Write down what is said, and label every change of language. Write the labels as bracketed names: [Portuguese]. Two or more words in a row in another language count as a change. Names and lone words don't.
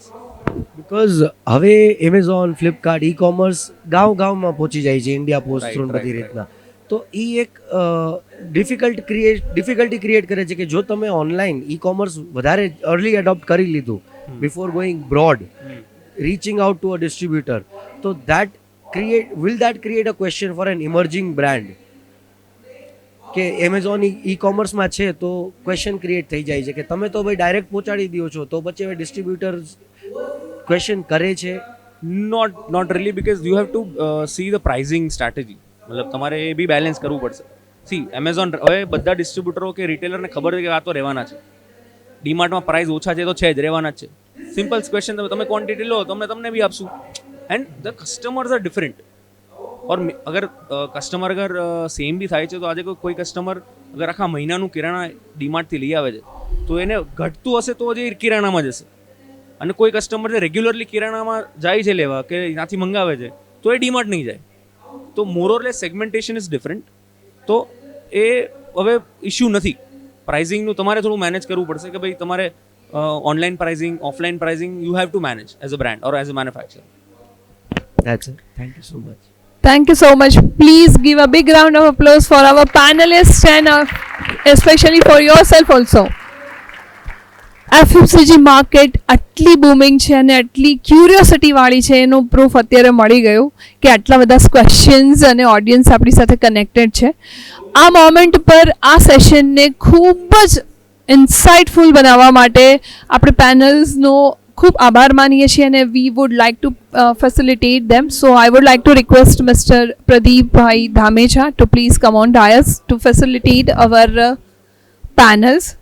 [Gujarati] બિકોઝ હવે એમેઝોન, ફ્લિપકાર્ટ, ઈ કોમર્સ ગામમાં પહોંચી જાય છે, ઇન્ડિયા પોસ્ટ થ્રુ બધી રીતના. તો એ એક [English] difficulty create [Gujarati] કરે છે કે જો તમે [English] online e-commerce [Gujarati] વધારે [English] early adopt [Gujarati] કરી લીધું [English] before going broad, reaching out to a distributor, so will that create a question for an emerging brand [Gujarati] કે એમેઝોન ઈ કોમર્સમાં છે તો [English] question create [Gujarati] થઈ જાય છે કે તમે તો ભાઈ ડાયરેક્ટ પહોંચાડી દો છો, તો પછી હવે [English] distributor question [Gujarati] કરે છે? [English] Not really, because you have to see the pricing strategy. [Gujarati] મતલબ તમારે એ બી બેલેન્સ કરવું પડશે. સી એમેઝોન, હવે બધા ડિસ્ટ્રીબ્યુટરો કે રિટેલરને ખબર છે કે આ તો રહેવાના છે, ડીમાર્ટમાં પ્રાઇસ ઓછા છે તો છે જ, રહેવાના જ છે. [English] simple question, [Gujarati] તમે ક્વોન્ટિટી લો તમને બી આપશું. [English] And the customers are different. [Hindi] और अगर कस्टमर अगर सेम भी [Gujarati] થાય છે તો આજે કોઈ કસ્ટમર અગર આખા મહિનાનું કિરાણા ડીમાર્ટથી લઈ આવે છે તો એને ઘટતું હશે તો જ એ કિરાણામાં જશે, અને કોઈ કસ્ટમર જે રેગ્યુલરલી કિરાણામાં જાય છે લેવા કે ત્યાંથી મંગાવે છે તો એ ડીમાર્ટ નહીં જાય. [English] તો more or less segmentation is different. [Gujarati] તો એ હવે ઇશ્યુ નથી. પ્રાઇઝિંગનું તમારે થોડું મેનેજ કરવું પડશે કે ભાઈ તમારે [English] online pricing, offline pricing you have to manage as a brand or as a manufacturer. That's it. Thank you so much. Thank you so much. Please give a big round of applause for our panelists and especially for yourself also. FMCG market [Gujarati] આટલી બૂમિંગ છે અને આટલી ક્યુરિયોસિટી વાળી છે એનું પ્રૂફ અત્યારે મળી ગયું કે આટલા બધા ક્વેશ્ચન્સ અને ઓડિયન્સ આપણી સાથે કનેક્ટેડ છે. આ મોમેન્ટ પર આ સેશનને ખૂબ જ ઇન્સાઇટફુલ બનાવવા માટે આપણે પેનલ્સનો ખૂબ આભાર માનીએ છીએ અને [English] we would like to facilitate them. So I would like to request Mister પ્રદીપભાઈ ધામેચા to please come on dais to facilitate our panels.